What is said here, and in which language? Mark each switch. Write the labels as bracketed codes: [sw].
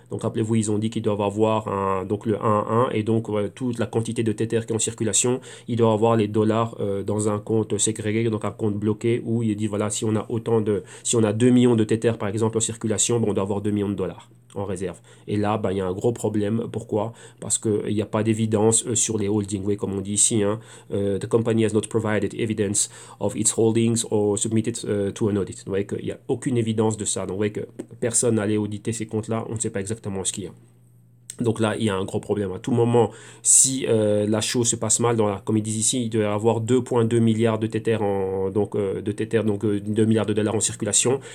[fr] Donc rappelez-vous, ils ont dit qu'ils doivent avoir donc le 1 à 1 et donc toute la quantité de Tether qui est en circulation, ils doivent avoir les dollars dans un compte ségrégué, donc un compte bloqué où il dit voilà, si on a 2 millions de Tether par exemple en circulation, bon, on doit avoir 2 millions de dollars en réserve. Et là, ben, il y a un gros problème. Pourquoi? Parce qu'il n'y a pas d'évidence sur les holdings. Oui, comme on dit ici, hein, [en] the company has not provided evidence of its holdings or submitted to an audit. [fr] Vous voyez qu'il n'y a aucune évidence de ça. Donc vous voyez que personne n'allait auditer ces comptes-là. On ne sait pas exactement ce qu'il y a. Donc là, il y a un gros problème. À tout moment, si la chose se passe mal, comme ils disent ici, il doit y avoir 2,2 milliards de Tether, donc 2 milliards de dollars en circulation.